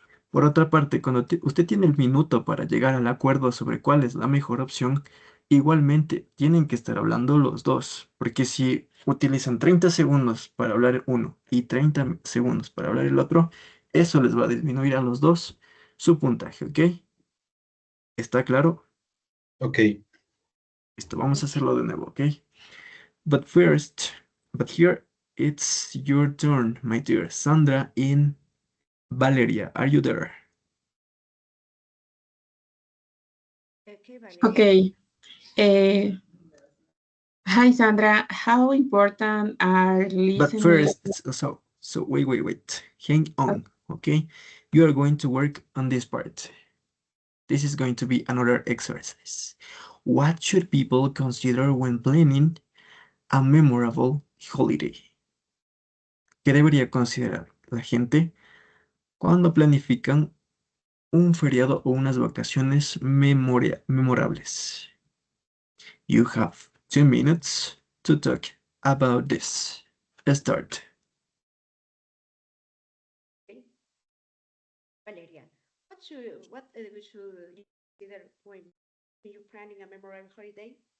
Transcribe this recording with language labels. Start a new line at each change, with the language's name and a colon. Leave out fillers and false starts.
Spanish: Por otra parte, cuando usted tiene el minuto para llegar al acuerdo sobre cuál es la mejor opción, igualmente tienen que estar hablando los dos, porque si utilizan 30 segundos para hablar uno y 30 segundos para hablar el otro, eso les va a disminuir a los dos su puntaje, ¿ok? ¿Está claro? Ok. Listo, vamos a hacerlo de nuevo, ¿ok?
English: But first, but here it's your turn, my dear Sandra in Valeria. Are you there? Okay, Valeria. Okay. Hi, Sandra. How important are But listening? first, so wait. Hang on, okay? You are going to work on this part. This is going to be another exercise. What should people consider when planning a memorable holiday?
Spanish: ¿Qué debería considerar la gente cuando planifican un feriado o unas vacaciones memorables?
English: You have 2 minutes to talk about this. Let's start. Okay. Valeria, what we should consider when you're planning a memorable holiday?